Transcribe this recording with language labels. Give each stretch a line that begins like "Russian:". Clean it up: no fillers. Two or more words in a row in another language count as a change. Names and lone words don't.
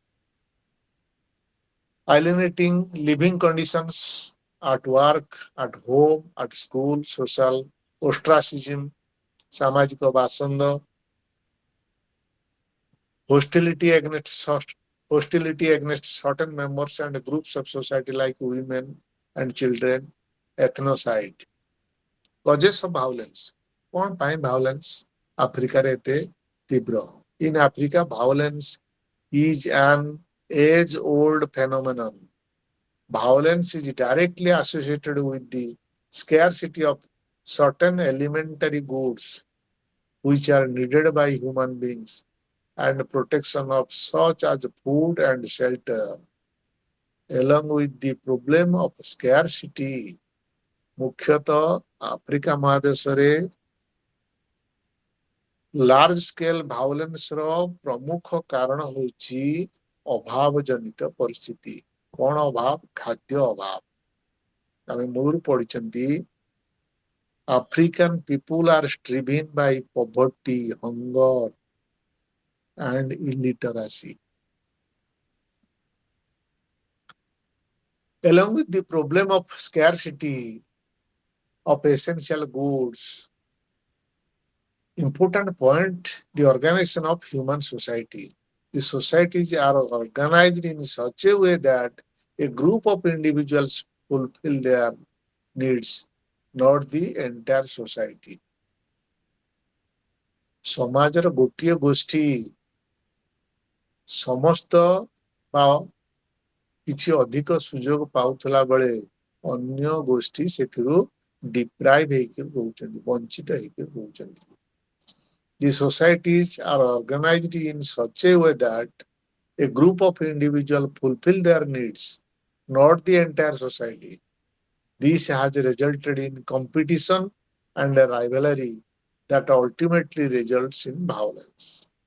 English: alienating living conditions at work, at home, at school, social ostracism,
Odia: ସାମାଜିକ ବାସନ୍ଦ,
English: hostility against certain members and groups of society like women and children, ethnocide. Causes of violence.
Odia: କଣ ପାଇଁ violence ଆଫ୍ରିକାରେ ଏତେ ତୀବ୍ର?
English: In Africa, violence is an age-old phenomenon. Violence is directly associated with the scarcity of certain elementary goods which are needed by human beings and protection of such as food and shelter. Along with the problem of scarcity,
Odia: ମୁଖ୍ୟତଃ ଆଫ୍ରିକା ମହାଦେଶରେ
English: large scale violence
Odia: ପ୍ରମୁଖ କାରଣ ହେଉଛି ଅଭାବ ଜନିତ ପରିସ୍ଥିତି. କଣ ଅଭାବ? ଖାଦ୍ୟ ଅଭାବ. ଆମେ ମୂଳରୁ ପଢିଛନ୍ତି
English: African people are striven by poverty, hunger and illiteracy. Along with the problem of scarcity of essential goods, important point, the organization of human society. The societies are organized in such a way that a group of individuals fulfill their needs, not the entire society.
Odia: ସମାଜର ଗୋଟିଏ ଗୋଷ୍ଠୀ ସମସ୍ତ ବା କିଛି ଅଧିକ ସୁଯୋଗ ପାଉଥିଲା ବେଳେ ଅନ୍ୟ ଗୋଷ୍ଠୀ ସେଥିରୁ ଡିପ୍ରାଇଭ ହେଇକି ରହୁଛନ୍ତି, ବଞ୍ଚିତ ହେଇକି ରହୁଛନ୍ତି.
English: The societies are organized in such a way that a group of individuals fulfill their needs, not the entire society. This has resulted in competition and a rivalry that ultimately results in violence.